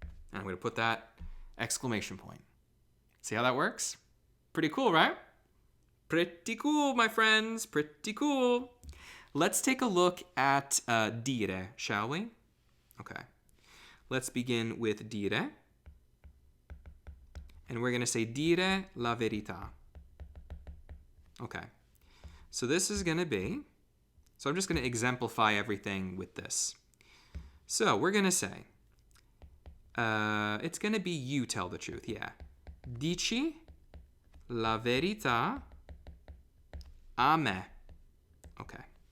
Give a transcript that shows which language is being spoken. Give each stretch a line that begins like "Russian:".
English: And I'm going to put that exclamation point. See how that works? Pretty cool, right? Pretty cool, my friends. Pretty cool. Let's take a look at dire, shall we? Okay. Let's begin with dire. And we're going to say dire la verità. Okay. So this is going to be, so I'm just going to exemplify everything with this. So we're going to say, it's going to be you tell the truth, yeah.
Italian: Dici la verità a me. Okay.